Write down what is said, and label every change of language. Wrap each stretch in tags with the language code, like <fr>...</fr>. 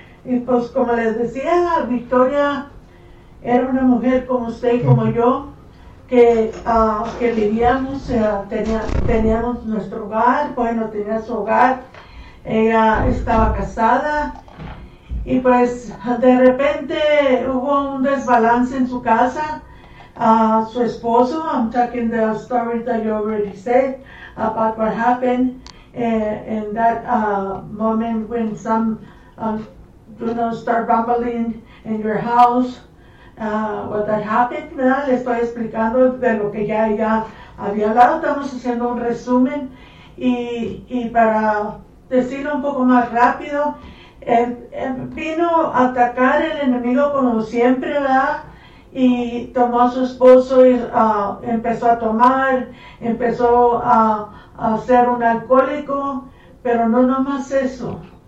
<es>Y pues como les decía, Victoria era una mujer como usted y como yo, que vivíamos, teníamos nuestro hogar, bueno, tenía su hogar, ella estaba casada, y pues de repente hubo un desbalance en su casa. Su esposo,</es> <en>I'm talking the story that you already said about what happened in that moment when some start rumbling in your house, what that happened,</en> <es>¿verdad? Le estoy explicando de lo que ya había hablado, estamos haciendo un resumen y para decirlo un poco más rápido, vino a atacar el enemigo como siempre, ¿verdad? Y tomó a su esposo y empezó a tomar, empezó a ser un alcohólico, pero no nomás eso.</es>